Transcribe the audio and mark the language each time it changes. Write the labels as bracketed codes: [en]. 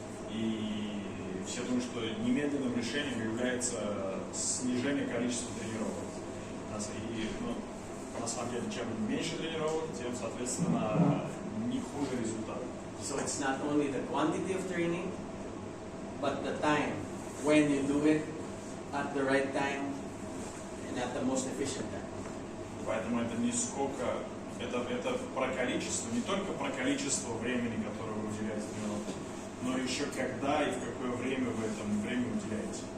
[ru] И все думают, что немедленным решением является снижение количества тренировок. И на самом деле, чем меньше тренировок, тем, соответственно, не хуже результат. [en] So it's not only the quantity of training, but the time, when you do it at the right time and at the most efficient time. [ru] Поэтому это не сколько, это про количество, не только про количество времени, которое вы уделяете тренировке, но еще когда и в какое время вы этому времени уделяете.